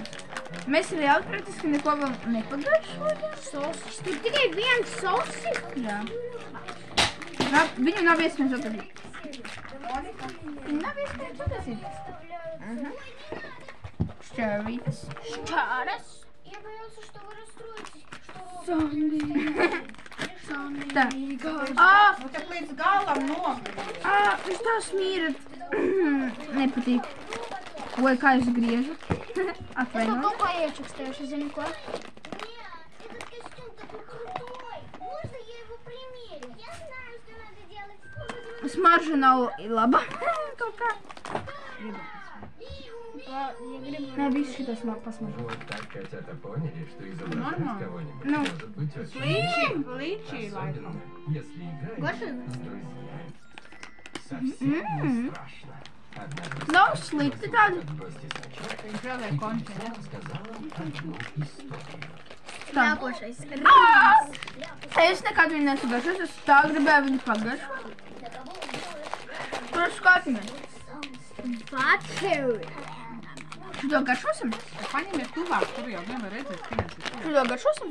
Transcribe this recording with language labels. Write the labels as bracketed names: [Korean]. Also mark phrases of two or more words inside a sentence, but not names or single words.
[Latvian] Mēs arī praktiski neko vēl nepagaršojam. Sosis. Tur tikai viens sosis. Jā. Viņam nav iespējams atrazīt. Viņam nav iespējams atrazīt. Šķērvītas. Šķēres. [Russian] Я боялся, что вы расстроитесь. [Latvian] Tā. Nu, tak līdz galam Viņš tā smīra. Nepatīk. Oi, kā es griežu. Es to Atvainoju. kaut kā iečukstējuši, zini ko? [Russian] Нет, этот костюм такой крутой. Можно я его примерю? Я знаю, что надо делать. [Latvian] Smarža nav laba. Kaut kā. Nē, viss šitas nav pasmaržo. [Russian] Вот так котята поняли, что изображать кого-нибудь Ну. может быть очень особенно, если играть с друзьями. Совсем не страшно. Однажды [Latvian] Nav slikti tādi. [Russian] в гости с вечеркой рассказала одну историю. [Latvian] Nākošais. Es nekad viņu nesu garšos, es tā gribēju viņu pagaršot. Tur skatīmies. Butter. Šito garšosim? Paņemiet tuvāk, tur jau nevar redzēt, ka viens ir tuvāk. Šito garšosim?